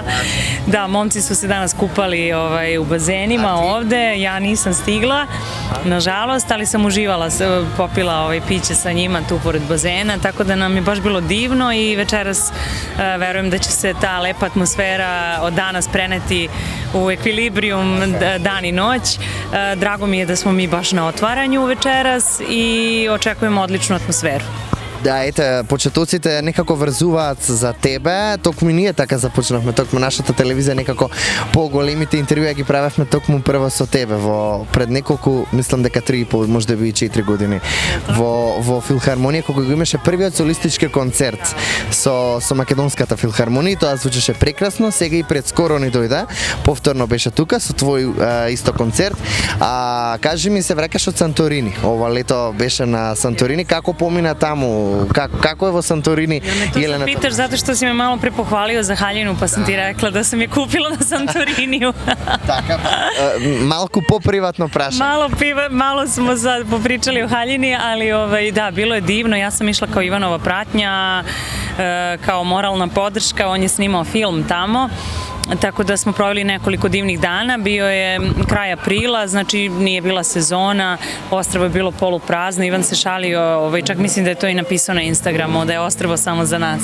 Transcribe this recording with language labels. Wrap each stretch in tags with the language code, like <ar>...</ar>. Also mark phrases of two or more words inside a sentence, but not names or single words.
<sr>Da, momci su se danas kupali u bazenima ovde, ja nisam stigla, nažalost, ali sam uživala, popila piće sa njima tu pored bazena, tako da nam je baš bilo divno i večeras verujem da će se ta lepa atmosfera od danas preneti u Ekvilibrium dan i noć. Drago mi je da smo mi baš na otvaranju večeras и очекуваме одличну атмосферу.</sr> <mk>Да, ете, почетоците некако врзуваат за тебе, токму ние така започнавме, токму нашата телевизија некако поголемите интервјуи ги правевме токму прво со тебе во пред неколку, мислам дека 3,5, можеби и 4 години во филхармонија кога го имаше првиот солистички концерт со македонската филхармонија, тоа звучеше прекрасно, сега и пред скоро ни дојде, повторно беше тука со твој исто концерт. Кажи ми, се враќаш од Санторини, ова лето беше на Санторини, како помина таму? Како е во Санторини?</mk> <sr>To se pitaš zato što si me malo pre pohvalio za haljinu, pa sam ti rekla da sam je kupila na Santoriniju.</sr> <mk>Така, малку поприватно прашање.</mk> <sr>Malo smo sad popričali o haljini, ali da, bilo je divno. Ja sam išla kao Ivanova pratnja, kao moralna podrška, on je snimao film tamo. Tako da smo proveli nekoliko divnih dana, bio je kraj aprila, znači nije bila sezona, ostrvo je bilo poluprazno, Ivan se šalio, čak mislim da je to i napisao na Instagramu, da je ostrvo samo za nas.</sr>